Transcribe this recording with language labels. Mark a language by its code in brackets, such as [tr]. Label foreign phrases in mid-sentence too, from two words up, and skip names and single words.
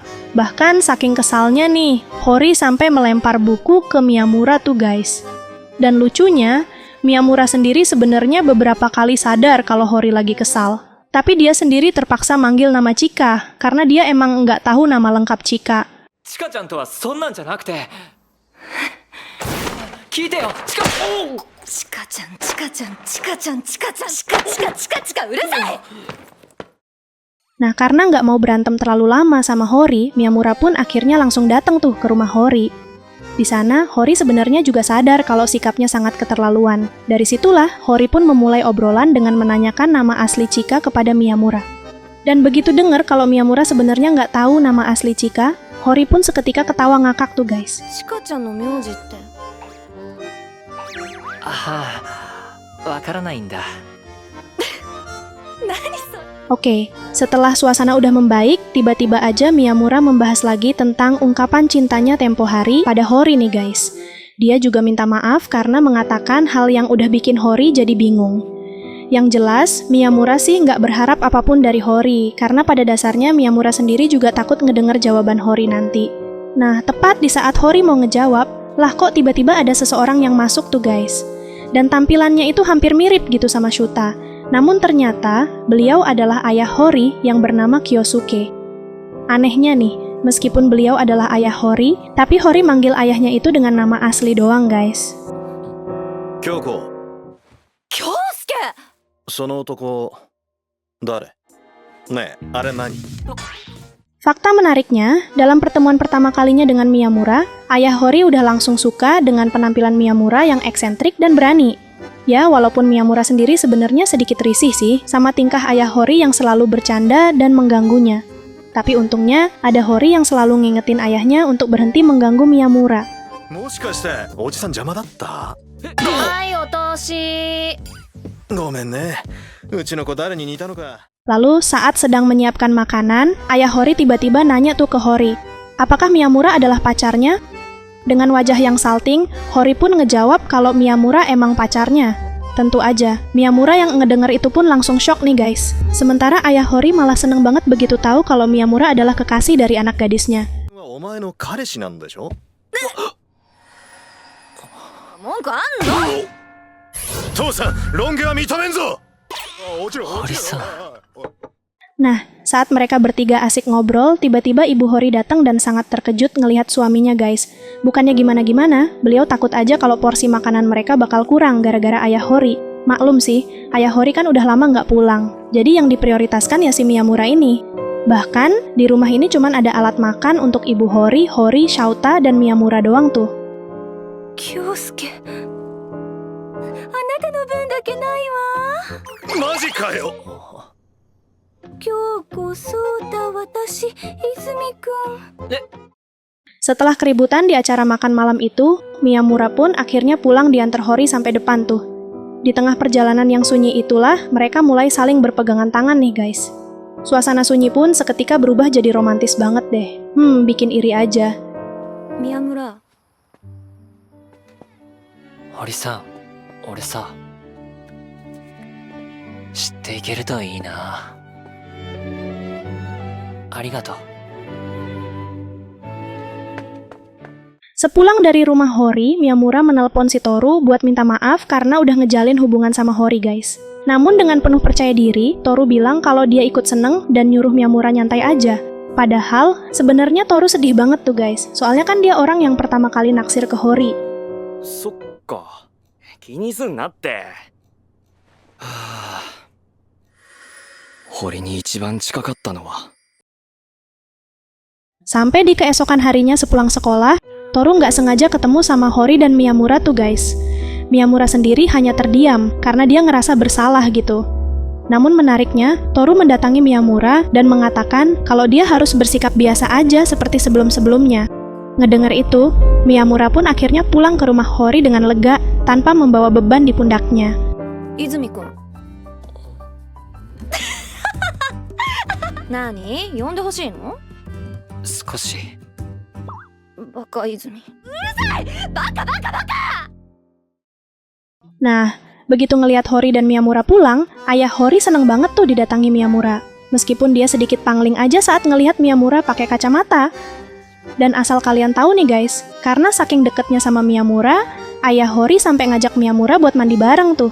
[id] Bahkan saking kesalnya nih, Hori sampai melempar buku ke Miyamura tuh guys. Dan lucunya, Miyamura sendiri sebenarnya beberapa kali sadar kalau Hori lagi kesal. Tapi dia sendiri terpaksa manggil nama Chika, karena dia emang nggak tahu nama lengkap Chika. [ja] Chika-chan とはそんなんじゃなくて。聞いてよ、チカ。チカちゃん、チカちゃん、チカちゃん、チカちゃん、チカチカチカチカ、うるさい。 [id] Nah, karena nggak mau berantem terlalu lama sama Hori, Miyamura pun akhirnya langsung datang tuh ke rumah Hori. Di sana, Hori sebenarnya juga sadar kalau sikapnya sangat keterlaluan. Dari situlah, Hori pun memulai obrolan dengan menanyakan nama asli Chika kepada Miyamura. Dan begitu dengar kalau Miyamura sebenarnya nggak tahu nama asli Chika, Hori pun seketika ketawa ngakak tuh guys. [ja] Chika-chan の名字って。わからないんだ。何それ？ [id] Oke, setelah suasana udah membaik, tiba-tiba aja Miyamura membahas lagi tentang ungkapan cintanya tempo hari pada Hori nih guys. Dia juga minta maaf karena mengatakan hal yang udah bikin Hori jadi bingung. Yang jelas, Miyamura sih nggak berharap apapun dari Hori, karena pada dasarnya Miyamura sendiri juga takut ngedenger jawaban Hori nanti. Nah, tepat di saat Hori mau ngejawab, lah kok tiba-tiba ada seseorang yang masuk tuh guys. Dan tampilannya itu hampir mirip gitu sama Shouta. Namun ternyata, beliau adalah ayah Hori yang bernama Kyosuke. Anehnya nih, meskipun beliau adalah ayah Hori, tapi Hori manggil ayahnya itu dengan nama asli doang guys. [ja] Kyoko. Kyosuke! その男誰? ねえ、あれ何? [id] Fakta menariknya, dalam pertemuan pertama kalinya dengan Miyamura, ayah Hori udah langsung suka dengan penampilan Miyamura yang eksentrik dan berani. Ya, walaupun Miyamura sendiri sebenarnya sedikit risih sih sama tingkah ayah Hori yang selalu bercanda dan mengganggunya. Tapi untungnya, ada Hori yang selalu ngingetin ayahnya untuk berhenti mengganggu Miyamura. [ja] もしかしておじさん邪魔だった? はい、お通し。ごめんね。うちの子誰に似たのか? [id] Lalu saat sedang menyiapkan makanan, ayah Hori tiba-tiba nanya tuh ke Hori, apakah Miyamura adalah pacarnya? Dengan wajah yang salting, Hori pun ngejawab kalau Miyamura emang pacarnya. Tentu aja, Miyamura yang ngedenger itu pun langsung shock nih guys. Sementara ayah Hori malah seneng banget begitu tahu kalau Miyamura adalah kekasih dari anak gadisnya. [ja] お前の彼氏なんでしょ？文句あんの？父さん、ロン毛は認めんぞ。堀さん。 [id] Nah, saat mereka bertiga asik ngobrol, tiba-tiba Ibu Hori datang dan sangat terkejut ngelihat suaminya guys. Bukannya gimana-gimana, beliau takut aja kalau porsi makanan mereka bakal kurang gara-gara ayah Hori. Maklum sih, ayah Hori kan udah lama nggak pulang. Jadi yang diprioritaskan ya si Miyamura ini. Bahkan, di rumah ini cuman ada alat makan untuk Ibu Hori, Hori, Shouta, dan Miyamura doang tuh. [ja] 京介、あなたの分だけないわ。マジかよ。京子、そうた、私、泉くん。 [id] Setelah keributan di acara makan malam itu, Miyamura pun akhirnya pulang diantar Hori sampai depan tuh. Di tengah perjalanan yang sunyi itulah, mereka mulai saling berpegangan tangan nih guys. Suasana sunyi pun seketika berubah jadi romantis banget deh. Bikin iri aja. [ja] 宮村、堀さん、俺さ、知っていけるといいな。ありがとう。 [id] Sepulang dari rumah Hori, Miyamura menelpon si Toru buat minta maaf karena udah ngejalin hubungan sama Hori guys. Namun dengan penuh percaya diri, Toru bilang kalau dia ikut seneng dan nyuruh Miyamura nyantai aja. Padahal, sebenarnya Toru sedih banget tuh guys, soalnya kan dia orang yang pertama kali naksir ke Hori. [ja] そっか、気にすんなって。堀に一番近かったのは。 [id] Sampai di keesokan harinya sepulang sekolah, Toru nggak sengaja ketemu sama Hori dan Miyamura tuh guys. Miyamura sendiri hanya terdiam karena dia ngerasa bersalah gitu. Namun menariknya, Toru mendatangi Miyamura dan mengatakan kalau dia harus bersikap biasa aja seperti sebelum-sebelumnya. Ngedengar itu, Miyamura pun akhirnya pulang ke rumah Hori dengan lega tanpa membawa beban di pundaknya. [ja] 泉くん。なに？呼んでほしいの？少し。バカ泉。うるさい！バカバカバカ！ [id] Nah, begitu ngelihat Hori dan Miyamura pulang, ayah Hori seneng banget tuh didatangi Miyamura. Meskipun dia sedikit pangling aja saat ngelihat Miyamura pakai kacamata. Dan asal kalian tahu nih guys, karena saking deketnya sama Miyamura, ayah Hori sampai ngajak Miyamura buat mandi bareng tuh.